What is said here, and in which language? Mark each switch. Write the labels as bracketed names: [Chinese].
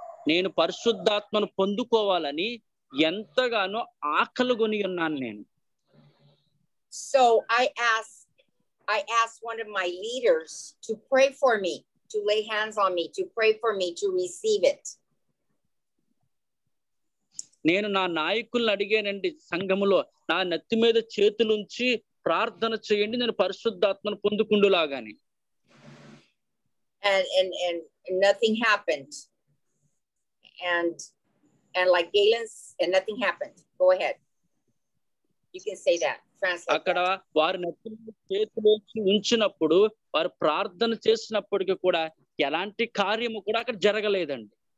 [Telugu] నేను పరిశుద్ధాత్మను పొందుకోవాలని ఎంతగానో ఆకలిగొని ఉన్నాను నేను. [English] So I asked one of my leaders to pray for me, to lay hands on me, to pray for me to receive it. [Telugu] నేను నా నాయకుల్ని అడిగానండి, సంఘములో నా నెత్తి మీద చేతులుంచి ప్రార్థన చేయండి, నేను పరిశుద్ధాత్మను పొందుకుండులాగాని. [English] And nothing happened. And like Galen's, and nothing happened. Go ahead. You can say that. Translate. [Telugu] అక్కడ వారి నెత్తి మీద చేతులుంచి ఉంచినప్పుడు వారు ప్రార్థన చేసినప్పటికీ కూడా ఎలాంటి కార్యము కూడా అక్కడ జరగలేదండి.